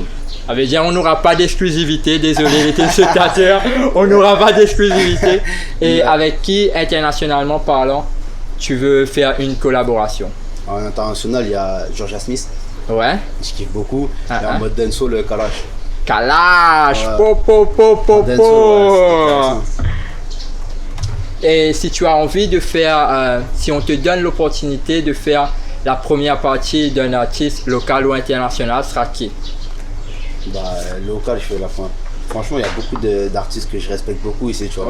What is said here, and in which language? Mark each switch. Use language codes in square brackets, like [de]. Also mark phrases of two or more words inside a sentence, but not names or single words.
[fr] Ça veut dire on n'aura pas d'exclusivité, désolé les téléspectateurs, on n'aura pas d'exclusivité. Et avec qui, internationalement parlant, tu veux faire une collaboration? En international, il y a Georgia Smith, Ouais. je kiffe beaucoup. Ah, Et ah. en mode dancehall, le Kalash. Kalash, Ouais. po po po po Dancehall, po. ouais, Et si tu as envie de faire, si on te donne l'opportunité de faire la première partie d'un artiste local ou international, sera qui? Bah, local, je fais la fin. Franchement, il y a beaucoup d'artistes que je respecte beaucoup ici, tu vois.